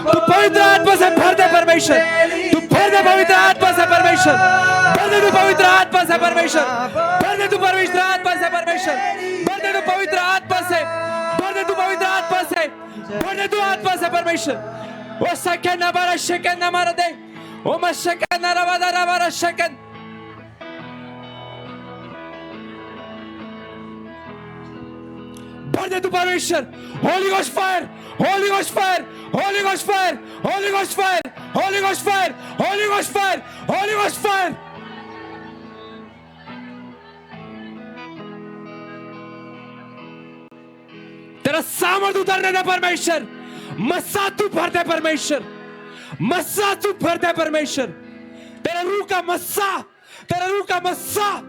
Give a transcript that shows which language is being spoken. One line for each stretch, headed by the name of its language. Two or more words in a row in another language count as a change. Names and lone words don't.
Hindi: तू पवित्र आत्मा से भर दे परमेश्वर, तू भर दे पवित्र आत्मा से परमेश्वर, भर दे तू पवित्र आत्मा से परमेश्वर, भर दे तू पवित्र आत्मा से परमेश्वर, भर दे तू पवित्र आत्मा से, भर दे तू पवित्र आत्मा से, भर दे तू आत्मा से परमेश्वर। ओ सके न बारा शके न मार दे, ओ मशके न रवादा रवारा शके। भर दे तू परमेश्वर।
English: Holy Ghost fire, Holy Ghost fire, Holy Ghost fire, Holy Ghost fire, Holy Ghost fire, Holy Ghost fire, Holy Ghost fire.
Hindi: तेरा सामर्थ उतरने दे परमेश्वर, मस्सा तू भर दे परमेश्वर, मस्सा तू भर दे परमेश्वर, तेरे रूह का मस्सा, तेरे रूह का मस्सा।